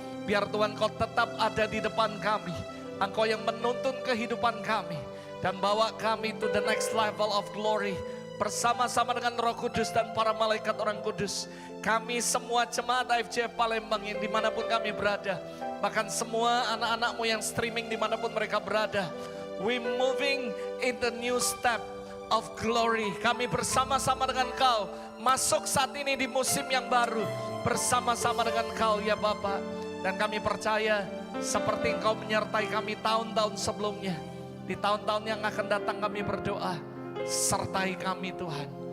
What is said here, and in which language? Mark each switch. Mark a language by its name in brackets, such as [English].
[Indonesian] Biar Tuhan Kau tetap ada di depan kami. Engkau yang menuntun kehidupan kami dan bawa kami [English] to the next level of glory. [Indonesian] Bersama-sama dengan Roh Kudus dan para malaikat orang kudus. Kami semua jemaat AFC Palembang yang dimanapun kami berada. Bahkan semua anak-anakmu yang streaming dimanapun mereka berada. [English] We moving in the new step of glory. [Indonesian] Kami bersama-sama dengan Kau. Masuk saat ini di musim yang baru. Bersama-sama dengan Kau ya Bapa. Dan kami percaya seperti Engkau menyertai kami tahun-tahun sebelumnya. Di tahun-tahun yang akan datang kami berdoa. Sertai kami Tuhan.